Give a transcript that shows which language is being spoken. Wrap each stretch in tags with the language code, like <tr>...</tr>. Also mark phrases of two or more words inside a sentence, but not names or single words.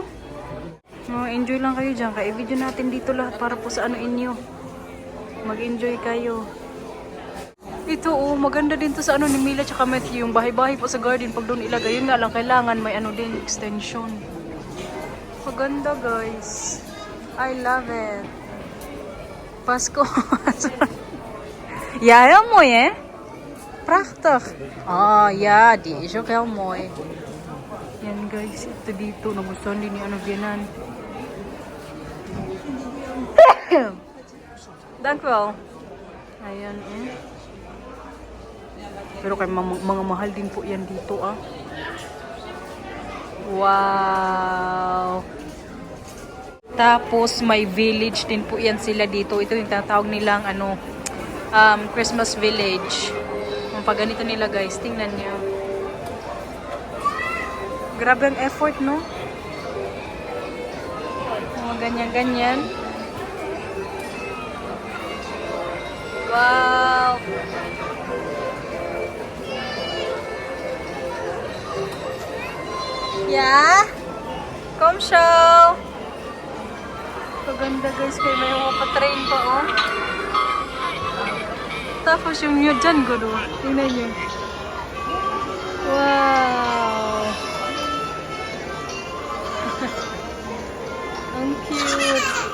<tl>Enjoy lang kayo dyan. Kaya i-video natin dito lahat para po sa ano inyo. Mag-enjoy kayo. Ito, oh, maganda din to sa ano ni Mila tsaka Matthew. Yung bahay-bahay po sa garden. Pag doon ilagay, yun nga lang, kailangan may ano din, extension. Maganda, guys.</tl> <en>I love it.</en> <tl>Pasko.</tl> <nl>Ja, heel mooi, hè? Prachtig. Ah, ja, die is ook heel mooi.</nl> <tl>Yan, guys. Ito dito. Nagustuhan din ni ano, Vianan.</tl> <nl>Dank u wel.</nl> <tl>Ayan, eh. Pero kay mga mahal din po yan dito, ah. Wow! Tapos, may village din po yan sila dito. Ito yung tatawag nilang, ano,</tl> <en>Christmas village.</en> <tl>Kung pag ganito nila, guys, tingnan nyo. Grabe ang effort, no? Mga ganyan-ganyan. Wow! Yeah?</tl> <en>Come show!</en> <tl>Paganda, guys, kayo may mga pa-train pa, oh. Tapos yung nyo dyan, gulo. Tingnan nyo. Wow! Ang cute!</tl>